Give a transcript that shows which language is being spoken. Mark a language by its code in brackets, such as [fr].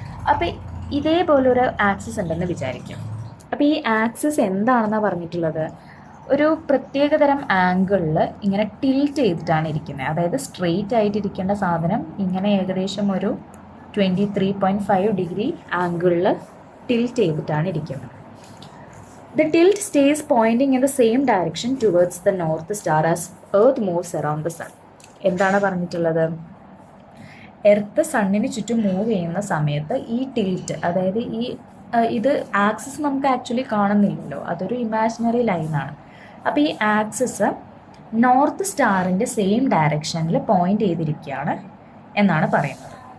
[ml] അപ്പോൾ ഇതേപോലൊരു ആക്സിസ് ഉണ്ടെന്ന് വിചാരിക്കും. അപ്പോൾ ഈ ആക്സിസ് എന്താണെന്നാണ് പറഞ്ഞിട്ടുള്ളത്? ഒരു പ്രത്യേകതരം ആംഗിളിൽ ഇങ്ങനെ ടിൽറ്റ് ചെയ്തിട്ടാണ് ഇരിക്കുന്നത്. അതായത് സ്ട്രെയിറ്റ് ആയിട്ട് ഇരിക്കേണ്ട സാധനം ഇങ്ങനെ ഏകദേശം ഒരു 23.5 ഡിഗ്രി ആംഗിളിൽ ടിൽറ്റ് ചെയ്തിട്ടാണ് ഇരിക്കുന്നത്. [en] The tilt stays pointing in the same direction towards the north star as Earth moves around the sun. [ml] എന്താണ് പറഞ്ഞിട്ടുള്ളത്? എർത്ത് സണ്ണിന് ചുറ്റും മൂവ് ചെയ്യുന്ന സമയത്ത് ഈ ടിൽറ്റ്, അതായത് ഇത് ആക്സിസ് നമുക്ക് ആക്ച്വലി കാണുന്നില്ലല്ലോ, അതൊരു ഇമാജിനറി ലൈനാണ്. അപ്പോൾ ഈ ആക്സിസ് നോർത്ത് സ്റ്റാറിൻ്റെ സെയിം ഡയറക്ഷനിൽ പോയിൻ്റ് ചെയ്തിരിക്കുകയാണ് എന്നാണ് പറയുന്നത്.